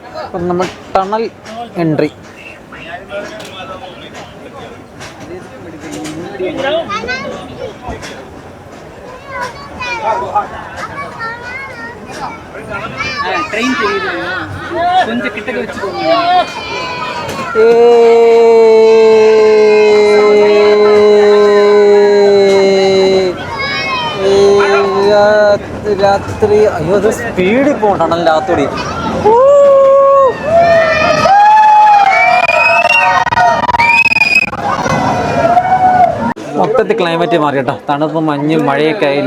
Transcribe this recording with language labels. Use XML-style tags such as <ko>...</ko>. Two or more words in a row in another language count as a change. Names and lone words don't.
<ml>അപ്പം നമ്മൾ</ml> <en>tunnel entry.</en> <ta>ட்ரெயின் தெரியுது, கொஞ்சம் கிட்டக்க வச்சுக்கோங்க.</ta> <ml>രാത്രി അയ്യോ അത് സ്പീഡിൽ പോകണം ടണലിൻ്റെ അകത്തൂടി. മൊത്തത്തിൽ ക്ലൈമറ്റ് മാറി കേട്ടോ, തണുപ്പ് മഞ്ഞും മഴയൊക്കെ ആയി.</ml>